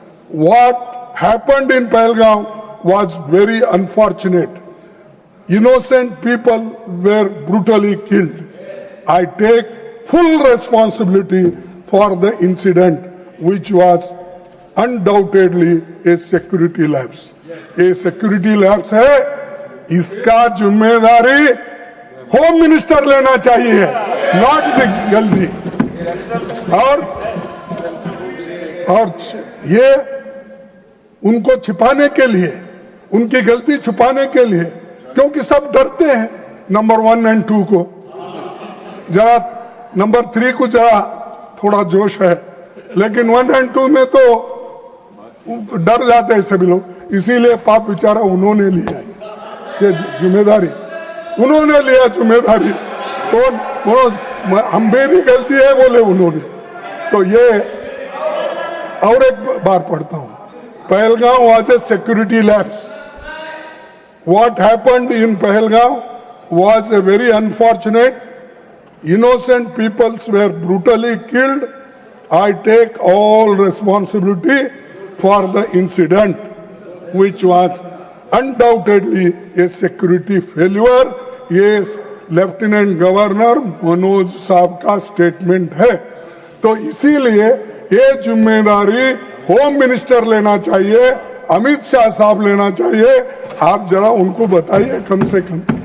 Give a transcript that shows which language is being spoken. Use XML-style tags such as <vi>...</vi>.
<en>What happened in Pahalgam was very unfortunate। Innocent people were brutally killed। I take full responsibility for the incident, which was undoubtedly a security lapse।</en> <hi>ये security lapse है, इसका जिम्मेदारी home minister लेना चाहिए,</hi> <en>Not the LG.</en> <hi>और ये उनको छिपाने के लिए, उनकी गलती छुपाने के लिए, क्योंकि सब डरते हैं नंबर 1 और 2 को, जरा नंबर 3 को जरा थोड़ा जोश है, लेकिन 1 और 2 में तो डर जाते हैं सभी लोग। इसीलिए पाप बेचारा उन्होंने लिया ये जिम्मेदारी, उन्होंने लिया जिम्मेदारी। तो हम मेरी गलती है बोले उन्होंने। तो ये और एक बार पढ़ता हूं, Pahalgam</hi> <en>was a security lapse। What happened in Pahalgam was a very unfortunate। Innocent peoples were brutally killed। I take all responsibility for the incident, which was undoubtedly a security failure।</en> <hi>ये लेफ्टिनेंट गवर्नर मनोज साहब का statement है। तो इसीलिए ये जिम्मेदारी home minister लेना चाहिए अमित शाह साहब लेना चाहिए। आप जरा उनको बताइए कम से कम।</hi>